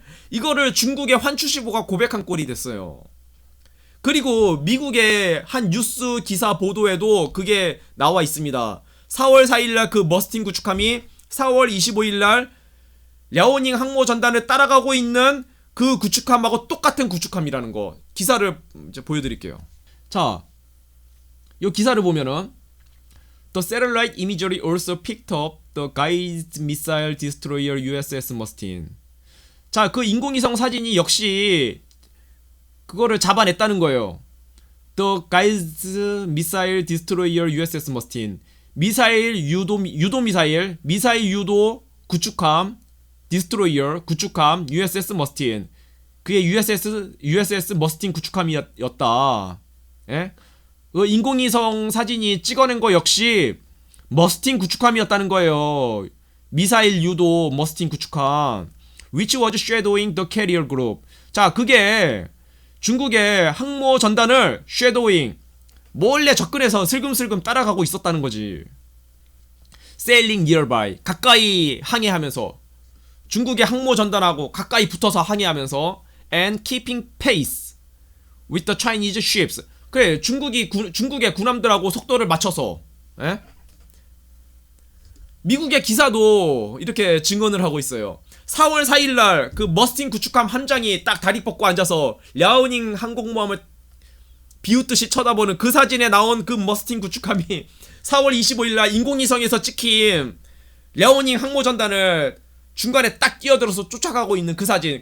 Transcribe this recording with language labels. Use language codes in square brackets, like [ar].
[ko] 이거를 중국의 환추시보가 고백한 꼴이 됐어요. 그리고 미국의 한 뉴스 기사 보도에도 그게 나와 있습니다. 4월 4일날 그 머스틴 구축함이 4월 25일날 랴오닝 항모 전단을 따라가고 있는 그 구축함하고 똑같은 구축함이라는 거. 기사를 이제 보여드릴게요. 자, 이 기사를 보면은 [en] The satellite imagery also picked up the guided missile destroyer USS Mustin. [ko] 자, 그 인공위성 사진이 역시 그거를 잡아냈다는 거예요. [en] The guided missile destroyer USS Mustin. [ko] 미사일 유도 미사일, 미사일 유도 구축함 디스트로이어 구축함 USS 머스틴. 그게 USS 머스틴 구축함이었다. 예? 그 인공위성 사진이 찍어낸 거 역시 머스틴 구축함이었다는 거예요. 미사일 유도 머스틴 구축함. [en] Which was shadowing the carrier group. [ko] 자, 그게 중국의 항모 전단을 shadowing 몰래 접근해서 슬금슬금 따라가고 있었다는 거지. [en] Sailing nearby. [ko] 가까이 항해하면서. 중국의 항모 전단하고 가까이 붙어서 항해하면서 [en] and keeping pace with the Chinese ships. [ko] 그래, 중국의 군함들하고 속도를 맞춰서. 에? 미국의 기사도 이렇게 증언을 하고 있어요. 4월 4일날 그 머스틴 구축함 함장이 딱 다리 뻗고 앉아서 랴오닝 항공모함을 비웃듯이 쳐다보는 그 사진에 나온 그 머스틴 구축함이 4월 25일날 인공위성에서 찍힌 랴오닝 항모전단을 중간에 딱 끼어들어서 쫓아가고 있는 그 사진.